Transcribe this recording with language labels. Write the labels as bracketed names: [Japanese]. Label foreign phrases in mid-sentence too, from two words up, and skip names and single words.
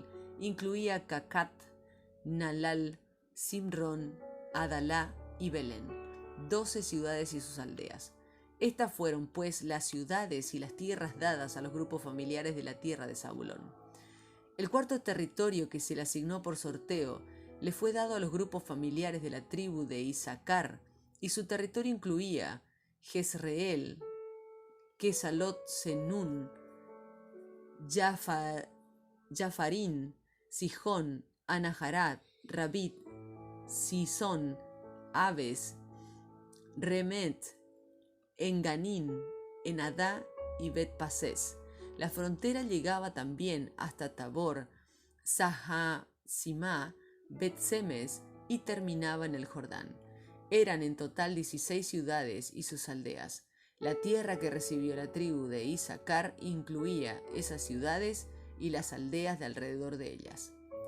[Spanish] Incluía Cacat, Nalal, Simrón, Adalá y Belén, 12 ciudades y sus aldeas. Estas fueron, pues, las ciudades y las tierras dadas a los grupos familiares de la tierra de Zabulón. El cuarto territorio que se le asignó por sorteo le fue dado a los grupos familiares de la tribu de Isaacar, y su territorio incluía Jezreel, Quesalot Senún, Jafarín, Sijón, Anaharat, Rabit, Sison, Abes, Remet, Enganín, Enadá y Bet-Pasés. La frontera llegaba también hasta Tabor, Sahasimá, Bet-Semes y terminaba en el Jordán. Eran en total 16 ciudades y sus aldeas. La tierra que recibió la tribu de Isaacar incluía esas ciudades y las aldeas de alrededor de ellas.